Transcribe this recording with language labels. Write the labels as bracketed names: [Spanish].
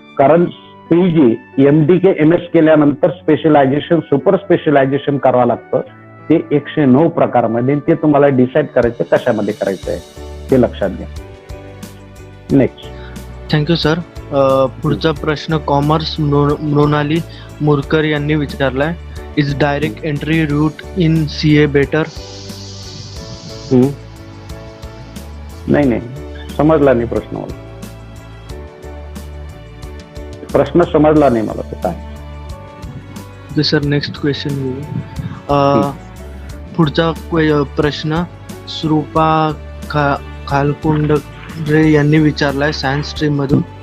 [Marathi] कारण PG MD के MS केल्यानंतर specialisation super specialisation करावं लागतं. ते 109 प्रकारमध्ये, ते तुम्हाला डिसाईड करायचं कशामध्ये करायचं आहे ते लक्षात घ्या. नेक्स्ट. Thank you sir. पुढचा प्रश्न कॉमर्स मृणाली मुरकर यांनी विचारलाय. [English] Is direct entry route in CA better? [Marathi] नाही नाही, समजला नाही प्रश्न मला. प्रश्न समजला नाही मला तो काय. Sir next question. पुढचा प्रश्न श्रुपा खालकुंडरे यांनी विचारलाय सायन्स स्ट्रीम मधून.